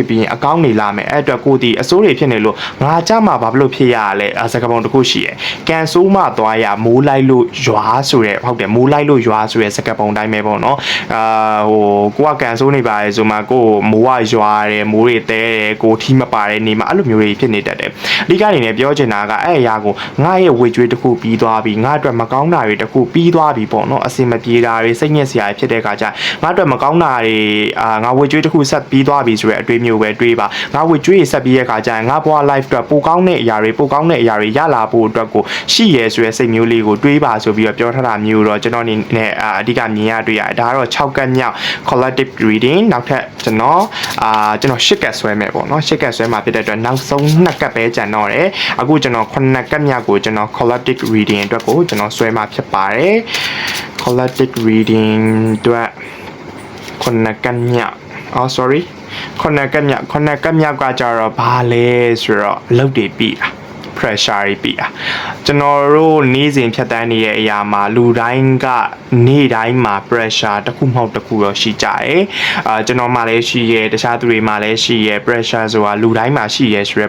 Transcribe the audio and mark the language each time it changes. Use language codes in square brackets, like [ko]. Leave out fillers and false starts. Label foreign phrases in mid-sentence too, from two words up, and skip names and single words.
[my] ပြီးရင်အကောင်းတွေလာမယ်အဲ့အတွက်ကိုဒီအစိုးတွေဖြစ်နေလို့ငါကြမှာဘာလို့ဖြစ်ရလဲစကားပုံတစ်ခုရှိရယ်ကန်ဆိုးမှသွားရမိုးလိုက်လို့ရွာဆိုရယ်ဟုတ်တယ်မိုးလိုက်လို့ရွာဆိုရယ်စကားပုံတိုင်းပဲပေါ့နော်ဟိုကိုကကန်ဆိုးနေပါလေဆိုမှကိုမိုးဝရွာတယ်မိုးတွေတဲတယ်ကိုထီးမပါတဲ့နေမှာအဲ့လိုမျိုးတွေဖြစ်နေတတ်တယ်အဓိကအနေနဲ့ပြောချင်တာကအဲ့အရာကိုငါရဲ့ဝေကျွေးတစ်ခုပြီးသွားပြီငါအတွက်မကောင်းတာတွေတစ်ခုပြီးသွားပြီပေါ့နော်အစင်မပြေတာတွေစိတ်ညစ်စရာဖြစ်တဲ့အခါကျငါအတွက်မကောင်းတာတွေငါဝေကျွေးတစ်ခုဆက်ပြီးသွားပြီ ဆိုတဲ့အတွေးမျိုးပဲတွေးပါငါဝေကျွေးဆက်ပြီးတဲ့အခါကျရင်ငါဘဝ life အတွက်ပိုကောင်းတဲ့အရာတွေပိုကောင်းတဲ့အရာတွေရလာဖို့အတွက်ကိုရှိရဲဆိုတဲ့စိတ်မျိုးလေးကိုတွေးပါဆိုပြီးတော့ပြောထားတာမျိုးတော့ကျွန်တော်အနေနဲ့အဓိကမြင်ရတွေ့ရတယ်ဒါကတော့6ကတ်မြောက် [en] collective reading [my] နောက်ထပ်ကျွန်တော်8ကတ်ဆွဲမယ်ပေါ့နော်8ကတ်ဆွဲမှာဖြစ်တဲ့အတွက်နောက်ဆုံး2ကတ်ပဲကျန်တော့တယ်အခုကျွန်တော်9ကတ်မြောက်ကိုကျွန်တော် [en] collective reading [my] အတွက်ကိုကျွန်တော်ဆွဲမှာဖြစ် ပါတယ် [en] collective reading [my] အတွက်9ကတ်မြောက်sorry 9ကတ်မြောက်ကကြတော့ဘာလဲဆိုတော့အလုပ်တွေပြီးတာpressure တွေပြီကျွန်တော်တို့နေ့စဉ်ဖြတ်တန်းနေတဲ့အရာမှာလူတိုင်းကနေ့တိုင်းမှာ pressure တစ်ခုမဟုတ်တစ်ခုတော့ရှိကြတယ်ကျွန်တော်မှလည်းရှိရဲတခြားသူတွေမှလည်းရှိရဲ pressure ဆိုတာလူတိုင်းမှာရှိရဲဆိုတဲ့